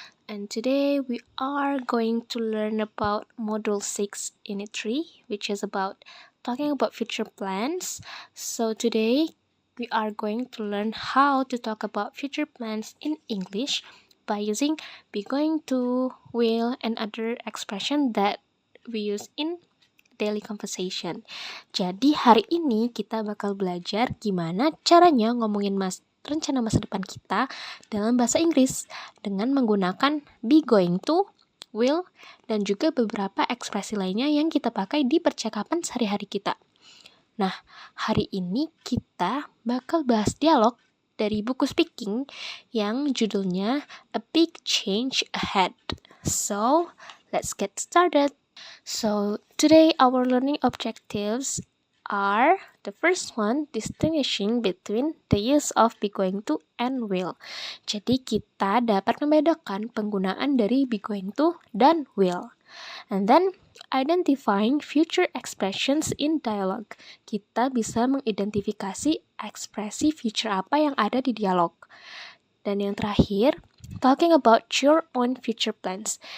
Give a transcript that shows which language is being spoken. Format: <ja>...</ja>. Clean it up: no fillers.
<en>And today we are going to learn about Module 6 Unit 3, which is about talking about future plans. So today we are going to learn how to talk about future plans in English by using be going to, will, and other expression that we use in daily conversation.</en> <id>Jadi hari ini kita bakal belajar gimana caranya ngomongin rencana masa depan kita dalam bahasa Inggris dengan menggunakan be going to, will, dan juga beberapa ekspresi lainnya yang kita pakai di percakapan sehari-hari kita. Nah, hari ini kita bakal bahas dialog dari buku speaking yang judulnya A Big Change Ahead.</id> <en>So, let's get started. So, today our learning objectives are the first one, distinguishing between the use of be going to and will.</en> <id>Jadi kita dapat membedakan penggunaan dari be going to dan will.</id> <en>And then identifying future expressions in dialogue.</en> <id>Kita bisa mengidentifikasi ekspresi future apa yang ada di dialog. Dan yang terakhir,</id> <en>talking about your own future plans.</en>